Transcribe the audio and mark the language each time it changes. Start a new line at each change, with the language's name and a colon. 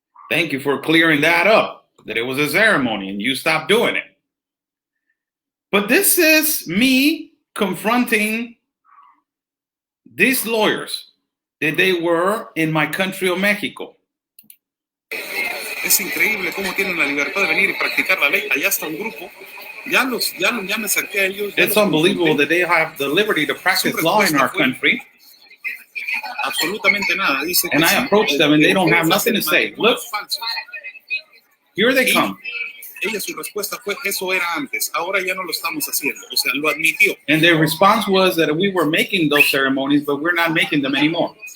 English: Thank you for clearing that up, that it was a ceremony and you stopped doing it. But this is me confronting these lawyers that they were in my country of Mexico.
Spanish: Es increíble cómo tienen la libertad de venir y practicar la ley. Allá está un grupo. Ya me acerqué a ellos.
English: It's unbelievable that they have the liberty to practice law in our country.
Spanish: Absolutamente nada. Dice
English: and I approach them and they don't have nothing to say. Look, here they come.
Spanish: Ella su respuesta fue, eso era antes, ahora ya no lo estamos haciendo. O sea, lo admitió.
English: And their response was that we were making those ceremonies, but we're not making them anymore.